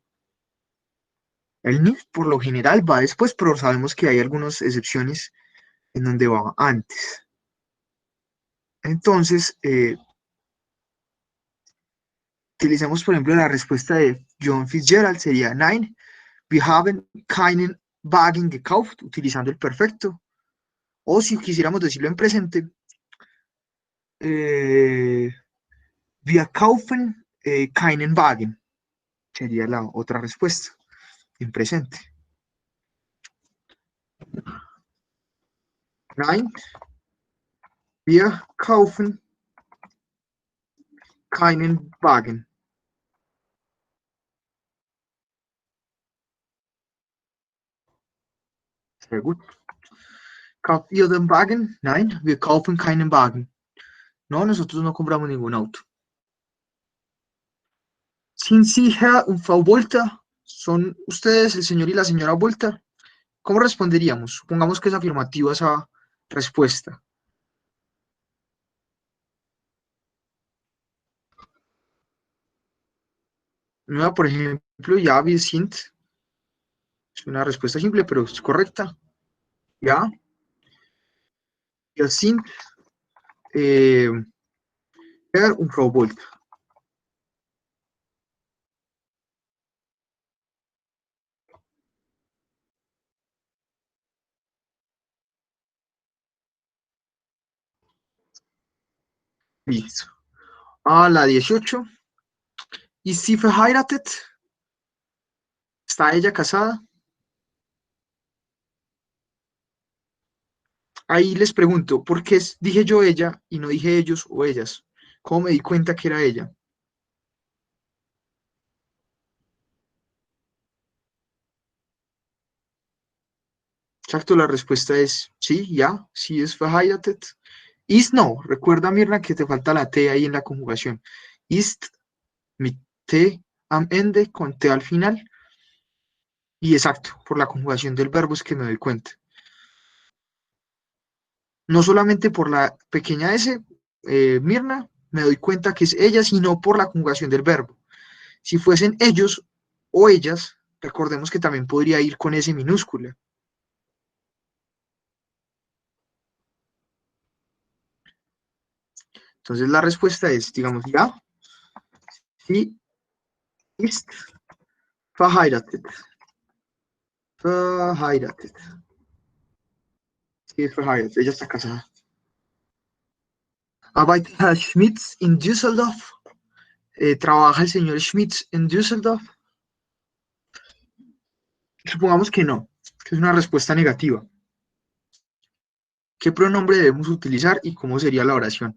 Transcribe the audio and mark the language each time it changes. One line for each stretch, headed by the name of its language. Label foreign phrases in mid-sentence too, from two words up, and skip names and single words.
Spanish: El nicht por lo general va después, pero sabemos que hay algunas excepciones en donde va antes. Entonces, utilicemos, por ejemplo, la respuesta de John Fitzgerald, sería
German: Nein, wir haben keinen Wagen gekauft,
Spanish: utilizando el perfecto. O si quisiéramos decirlo en presente,
German: wir kaufen keinen Wagen,
Spanish: sería la otra respuesta, en presente.
German: Nein, wir kaufen keinen Wagen. Sehr gut. ¿Kauft ihr den Wagen? Nein, wir kaufen keinen Wagen.
Spanish: No, nosotros no compramos ningún auto.
German: Sind Sie Herr und Frau Volta?
Spanish: ¿Son ustedes el señor y la señora Volta? ¿Cómo responderíamos? Supongamos que es afirmativa esa respuesta. Nueva, por ejemplo,
German: ya wir sind.
Spanish: Es una respuesta simple, pero es correcta.
German: Ya. Wir sind Herr und Frau Volta.
Spanish: Listo. A la 18.
German: ¿Ist sie verheiratet?
Spanish: ¿Está ella casada? Ahí les pregunto, ¿por qué dije yo ella y no dije ellos o ellas? ¿Cómo me di cuenta que era ella? Exacto, la respuesta es sí,
German: ya, sí es verheiratet.
Spanish: Ist no, recuerda Mirna que te falta la T ahí en la conjugación.
German: Ist mit T am Ende
Spanish: con T al final. Y exacto, por la conjugación del verbo es que me doy cuenta. No solamente por la pequeña S, Mirna, me doy cuenta que es ella, sino por la conjugación del verbo. Si fuesen ellos o ellas, recordemos que también podría ir con S minúscula. Entonces la respuesta es, digamos, ya,
German: sie ist verheiratet.
Spanish: Verheiratet. Sí, es verheiratet, ella está casada.
German: Arbeitet Herr Schmitz in Düsseldorf.
Spanish: ¿Trabaja el señor Schmitz en Düsseldorf? Supongamos que no, que es una respuesta negativa. ¿Qué pronombre debemos utilizar y cómo sería la oración?